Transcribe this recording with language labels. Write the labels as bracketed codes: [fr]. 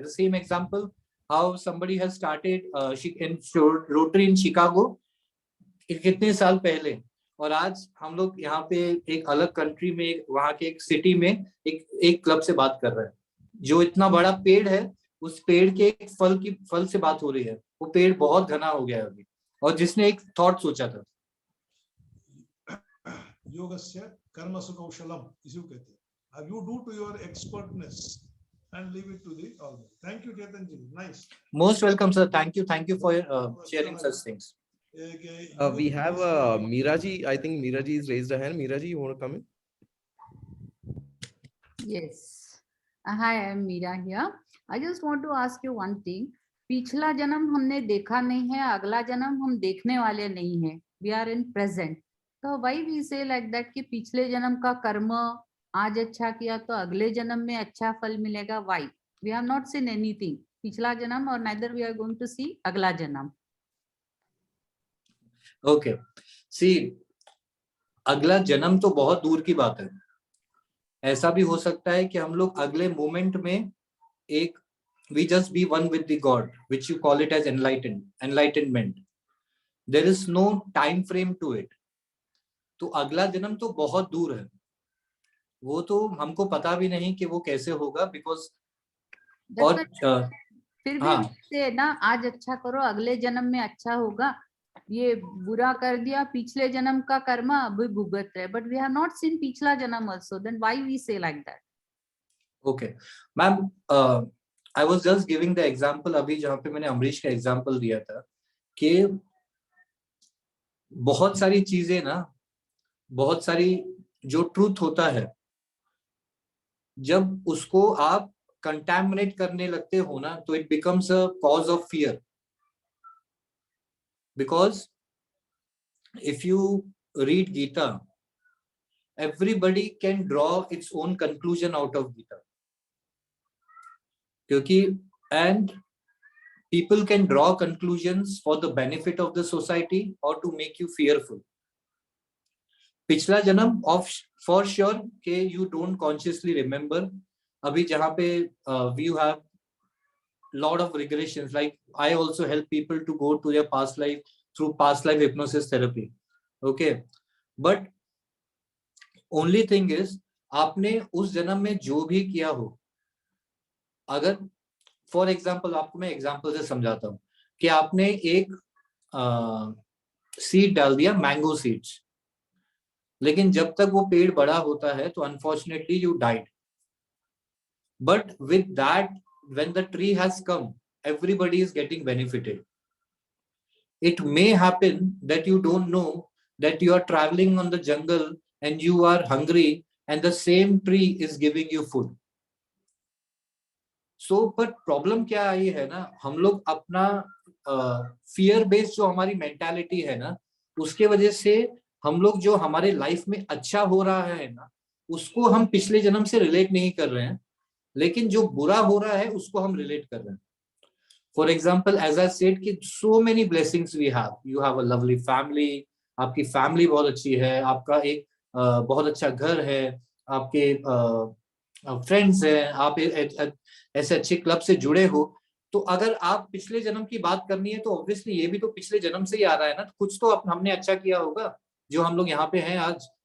[en] The same example how somebody has started in Rotary in Chicago [hi] कितने साल पहले, और आज हम लोग यहाँ पे एक अलग कंट्री में वहाँ के एक सिटी में एक क्लब से बात कर रहे हैं। जो इतना बड़ा पेड़ है उस पेड़ के एक फल से बात हो रही है, वो पेड़ बहुत घना हो गया है अभी, और जिसने एक थॉट सोचा था। [sa] योगस्य कर्मसु कौशलम [hi] इसी को कहते हैं। [en] You do to your expertness and leave it to the Almighty. Thank you, Chetan ji. Nice. Most welcome, sir. Thank you for sharing such things. We have Meera ji. I think Meera ji has raised a hand. Meera ji, you want to come in? Yes. Hi, I am Meera here. I just want to ask you one thing. [hi] पिछला जन्म हमने देखा नहीं है, अगला जन्म हम देखने वाले नहीं है. [en] We are in present. So why we say like that [hi] कि पिछले जन्म का कर्म आज अच्छा किया तो अगले जन्म में अच्छा फल मिलेगा? [en] Why? We have not seen anything. [hi] पिछला जन्म और [en] neither we are going to see [hi] अगला जन्म. [en] Okay. See, [hi] अगला जन्म तो बहुत दूर की बात है। ऐसा भी हो सकता है कि हम लोग अगले मोमेंट में एक [en] we just be one with the God, which you call it as enlightenment. There is no time frame to it. [hi] तो अगला जन्म तो बहुत दूर है, वो तो हमको पता भी नहीं कि वो कैसे होगा, बिकॉज और फिर भी से ना आज अच्छा करो अगले जन्म में अच्छा होगा, ये बुरा कर दिया पिछले जन्म का कर्म अभी भुगत रहे, [en] but we have not seen [hi] पिछला जन्म [en] Also, then why we say like that? Okay ma'am, I was just giving the example [hi] अभी जहाँ पे मैंने अमरीश का एग्जांपल दिया था कि बहुत सारी चीजें ना, बहुत सारी जो ट्रूथ होता है जब उसको आप कंटैमिनेट करने लगते हो ना तो [en] it becomes a cause of fear, because if you read Gita everybody can draw its own conclusion out of Gita, [hi] क्योंकि [en] And people can draw conclusions for the benefit of the society or to make you fearful. [hi] पिछला जन्म [en] of for sure [hi] के [en] you don't consciously remember. [hi] अभी जहाँ पे [en] you have lot of regressions, like I also help people to go to their past life through past life hypnosis therapy. Okay, but only thing is [hi] आपने उस जन्म में जो भी किया हो, अगर [en] for example [hi] आपको मैं एग्जाम्पल से समझाता हूँ कि आपने एक सीड डाल दिया, मैंगो सीड्स, लेकिन जब तक वो पेड़ बड़ा होता है तो [en] Unfortunately you died, but with that when the tree has come everybody is getting benefited. It may happen that you don't know that you are traveling on the jungle and you are hungry and the same tree is giving you food. So but [hi] problem क्या आई है ना, हम लोग अपना fear based जो हमारी mentality है ना, उसके वजह से हम लोग जो हमारे लाइफ में अच्छा हो रहा है ना, उसको हम पिछले जन्म से रिलेट नहीं कर रहे हैं, लेकिन जो बुरा हो रहा है उसको हम रिलेट कर रहे हैं. [en] For example, as I said कि so many blessings we have. You have a lovely family. [hi] आपकी फैमिली बहुत अच्छी है, आपका एक बहुत अच्छा घर है, आपके फ्रेंड्स हैं, आप ऐसे अच्छे क्लब से जुड़े हो. तो अगर आप पिछले जन्म की बात करनी है तो ऑब्वियसली ये भी तो पिछले जन्म से ही आ रहा है ना. कुछ तो हमने अच्छा किया होगा जो हम लोग यहाँ पे हैं आज.